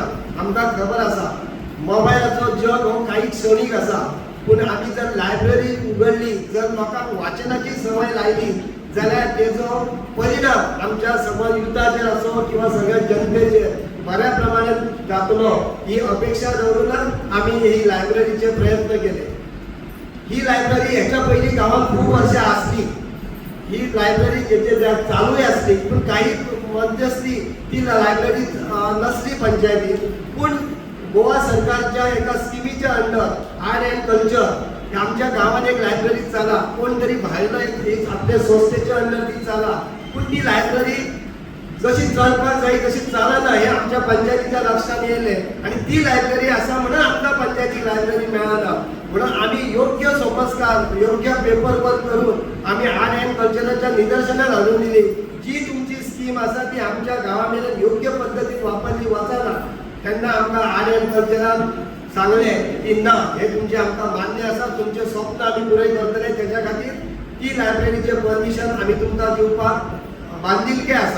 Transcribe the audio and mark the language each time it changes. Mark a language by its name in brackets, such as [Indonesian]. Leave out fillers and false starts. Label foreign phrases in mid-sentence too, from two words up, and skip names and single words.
[Konkani] आमकां खबर आसा मोबायलाचो जग हो काही क्षणीक आसा, पूण आमी जर लायब्ररी उगडली, जर लोकांक वाचनाची संवय लायली जाल्यार तेजो परिणाम आमच्या समज युथाचेर असो किंवा सगळ्या जनतेचेर बऱ्या प्रमाणात जातलो ही अपेक्षा धरूनच आम्ही ही लायब्ररीचे प्रयत्न केले. ही लायब्ररी ह्याच्या पहिली गावात खूप वर्ष असली, ही लायब्ररी चालूही असली, पण काही मध्यस्थी ती लायब्ररी नसली पंचायतीत. पण गोवा सरकारच्या एका स्किमीच्या अंडर आर्ट अँड कल्चर आमच्या गावात एक लायब्ररी चाला, कोणतरी भायला एक आपल्या संस्थेच्या अंडर ती चाला. पण ती लायब्ररी जशी चलपाक जाय तशी चलना हे आमच्या पंचायतीच्या लक्षात येयले आणि ती लायब्ररी असा म्हणून आमच्या पंचायती लायब्ररी मेळना. म्हणून आम्ही योग्य संस्कार योग्य [English] paper work [Konkani] करून आम्ही आर्ट अँड कल्चरच्या निदर्शनात हाडून दिली. जी तुमची स्कीम असा ती आमच्या गावामध्ये योग्य पद्धतीत वापरली वचना तेन्ना आमकां आर्ट अँड कल्चरान सांगले की ना हे तुमचे आमकां मान्य आसा, तुमचे स्वप्न आमी पुरय करतले, त्याच्या खातीर ती लायब्ररीचे परमिशन आमी तुमकां दिवपाक बांधिलके आसा.